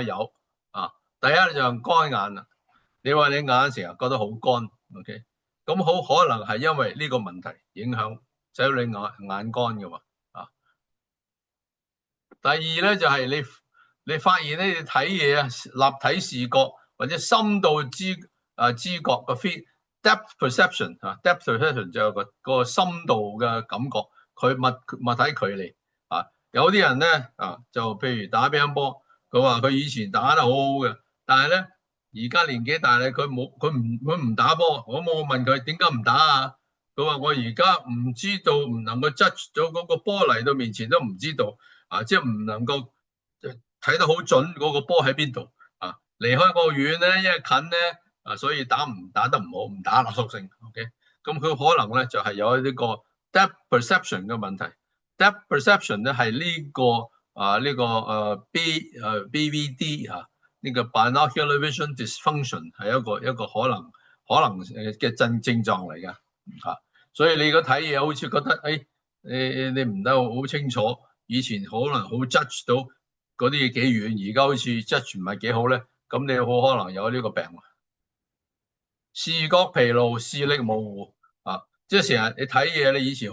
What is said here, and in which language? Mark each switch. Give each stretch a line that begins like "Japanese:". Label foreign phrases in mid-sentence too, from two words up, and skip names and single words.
Cantonese: 有第一就係乾眼啦。你話你眼成日覺得好乾 ，OK， 咁好可能係因為呢個問題影響，使到你眼乾嘅嘛第二咧就係你發現咧，你睇嘢立體視覺或者深度知覺嘅
English: depth perception depth perception
Cantonese: 就係個深度嘅感覺，佢物體距離有啲人咧就譬如打乒乓波，佢話佢以前打得好好嘅，但係咧而家年紀大咧，佢唔打波。我問佢點解唔打佢話我而家唔知道，唔能夠 judge 咗嗰個波嚟到面前都唔知道即係唔能夠睇得好準嗰個波喺邊度離開個遠咧，因為近咧所以打得唔好，唔打啦索性 OK， 咁佢可能咧就係有呢個
English: depth perception
Cantonese: 嘅問題。
English: depth perception
Cantonese: 咧係呢個 BVD呢個
English: binocular vision dysfunction
Cantonese: 係一個可能嘅症狀嚟嘅所以你如果睇嘢好似覺得你唔得好清楚，以前可能好 judge 到嗰啲嘢幾遠，而家好似 judge 唔係幾好咧，咁你好可能有呢個病視覺疲勞、視力模糊即係成日你睇嘢，你以前